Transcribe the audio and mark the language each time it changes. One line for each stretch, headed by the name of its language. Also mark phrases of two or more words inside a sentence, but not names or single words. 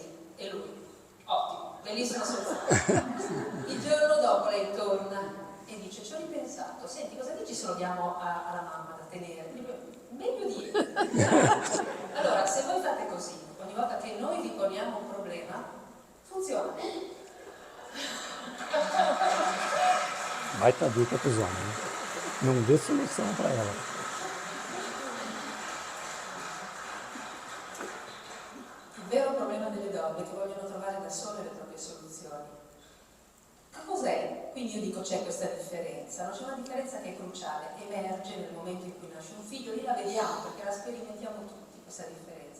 Italian: E lui, ottimo, bellissima soluzione. Il giorno dopo lei torna e dice, ci ho ripensato, senti, cosa dici se lo diamo alla mamma da tenere? Meglio di io. Allora, se voi fate così, ogni volta che noi vi poniamo un problema, funziona.
Portuguese: Baita dica pros homens, não dê solução para ela.
Italian: Il vero problema delle donne è che vogliono trovare da sole le proprie soluzioni. Che cos'è? Quindi io dico c'è questa differenza, no? C'è una differenza che è cruciale, emerge nel momento in cui nasce un figlio, lì la vediamo perché la sperimentiamo tutti questa differenza.